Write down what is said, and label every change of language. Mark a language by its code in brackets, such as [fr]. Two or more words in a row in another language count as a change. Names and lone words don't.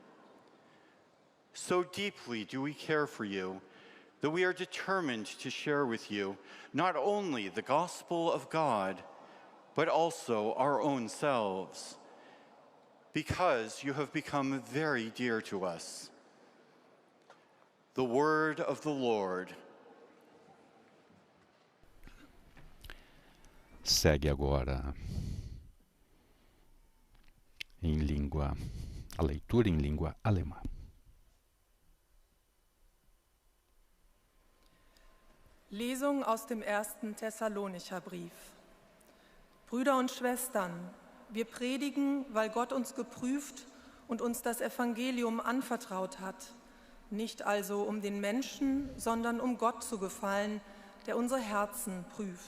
[en] So deeply do we care for you, that we are determined to share with you not only the gospel of God, but also our own selves, because you have become very dear to us. The word of the Lord. [pt] Segue agora a leitura em língua alemã. [de] Lesung aus dem 1. Thessalonicher Brief. Brüder und Schwestern, wir predigen, weil Gott uns geprüft und uns das Evangelium anvertraut hat. Nicht also um den Menschen, sondern um Gott zu gefallen, der unsere Herzen prüft.